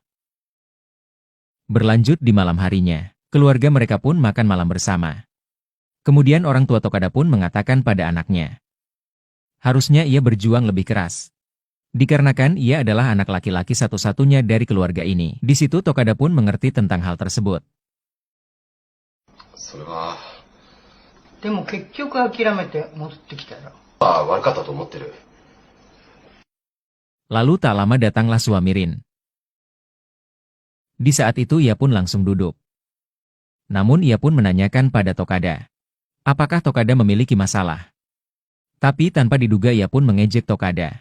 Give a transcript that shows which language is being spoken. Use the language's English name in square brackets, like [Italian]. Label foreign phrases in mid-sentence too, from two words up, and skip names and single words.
[Indonesian] Berlanjut di malam harinya, keluarga mereka pun makan malam bersama. Kemudian orang tua Tokada pun mengatakan pada anaknya, harusnya ia berjuang lebih keras. Dikarenakan ia adalah anak laki-laki satu-satunya dari keluarga ini. Di situ Tokada pun mengerti tentang hal tersebut. [Japanese] それはでも結局諦めて戻ってきたよ。悪かったと思ってる。 [Indonesian] Lalu tak lama datanglah suami Rin. Di saat itu ia pun langsung duduk. Namun ia pun menanyakan pada Tokada, apakah Tokada memiliki masalah? Tapi tanpa diduga ia pun mengejek Tokada.